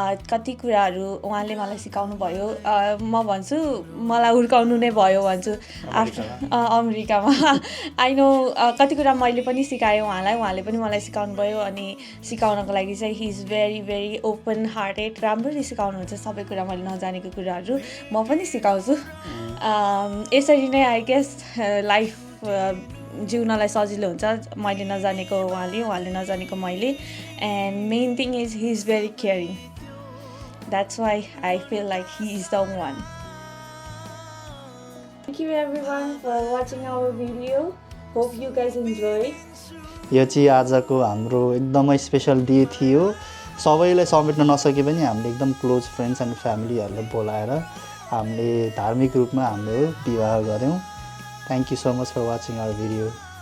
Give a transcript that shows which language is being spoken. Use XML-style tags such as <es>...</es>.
<ne>कति कुराहरू उहाँले मलाई सिकाउनु भयो म भन्छु मलाई हुर्काउनु नै भयो भन्छु अमेरिकामा</ne> <en>I know</en> <ne>कति कुरा मैले पनि सिकाएँ उहाँले पनि मलाई सिकाउनु भयो अनि सिकाउनको लागि चाहिँ</ne> <en>he is very very open hearted</en> <ne>राम्ररी सिकाउनुहुन्छ सबै कुरा मैले नजानेको कुराहरू म पनि सिकाउँछु यसरी नै</ne> <en>I guess</en> <ne>लाइफ जिउनलाई सजिलो हुन्छ मैले नजानेको उहाँले नजानेको मैले</ne> <en>And main thing is he is very caring That's why I feel like he is the one. Thank you everyone for watching our video. Hope you guys enjoyed.</en> <ne>यो चाहिँ आजको हाम्रो एकदमै स्पेसल डे थियो सबैलाई समेट्न नसके पनि हामीले एकदम क्लोज फ्रेन्ड्स एन्ड फ्यामिलीहरूलाई बोलाएर हामीले धार्मिक रूपमा हाम्रो विवाह गऱ्यौँ</ne> <en>thank you so much for watching our video</en>